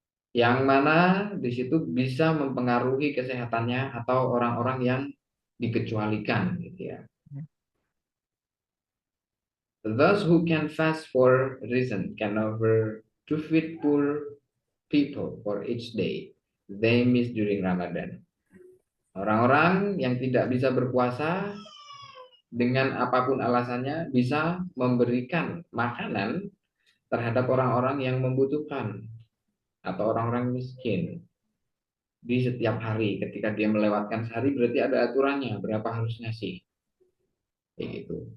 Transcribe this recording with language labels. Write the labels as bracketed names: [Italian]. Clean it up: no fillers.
[Indonesian] Yang mana di situ bisa mempengaruhi kesehatannya atau orang-orang yang dikecualikan gitu ya. [English] Those who can fast for reason can offer to feed poor people for each day they miss during Ramadan. [Indonesian] Orang-orang yang tidak bisa berpuasa dengan apapun alasannya bisa memberikan makanan terhadap orang-orang yang membutuhkan atau orang-orang miskin di setiap hari. Ketika dia melewatkan sehari berarti ada aturannya berapa harus ngasih. Kayak gitu.